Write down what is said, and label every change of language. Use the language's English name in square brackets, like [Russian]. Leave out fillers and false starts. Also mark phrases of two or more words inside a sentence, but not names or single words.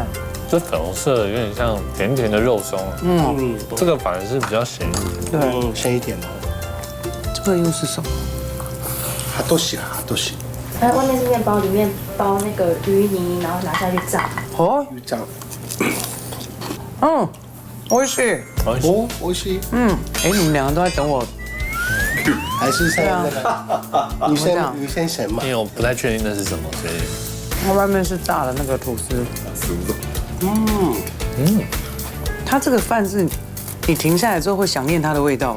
[Chinese] 这粉红色的有点像甜甜的肉松。这个反而是比较咸一点。对，咸一点哦。这个又是什么？哈多西。它外面是面包，里面包那个鱼泥，然后拿下去炸。鱼酱。 [Japanese] 美味しい。美味しい。 [Chinese] 你们2个都在等我。还是像那个女生神嘛？因为我不太确定那是什么，所以。它外面是炸的那个吐司。它这个饭是，你停下来之后会想念它的味道。